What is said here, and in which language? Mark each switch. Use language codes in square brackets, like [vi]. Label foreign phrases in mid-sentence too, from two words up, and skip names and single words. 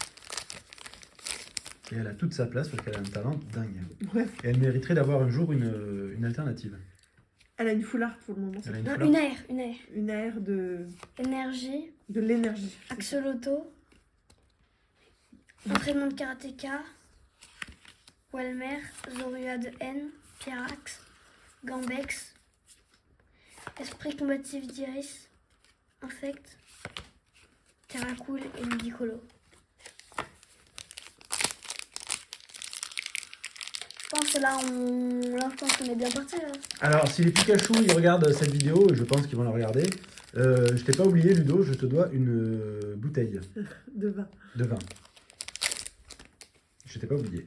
[fr] Et elle a toute sa place parce qu'elle a un talent dingue. Ouais. Et elle mériterait d'avoir un jour une alternative. Elle a une foulard pour le moment. Elle a une Non, fleur. une aire. Une aire de Énergie, l'énergie. Axoloto, entraînement de karatéka, Walmer, Zorua de N, Pyrax, Gambex, esprit combatif d'Iris, Infect, Terracool et Ludicolo. Je pense que là, je pense qu'on est bien parti là. Alors, si les Pikachu ils regardent cette vidéo, et je pense qu'ils vont la regarder, je t'ai pas oublié, Ludo, je te dois une bouteille De vin. de vin. Je t'ai pas oublié.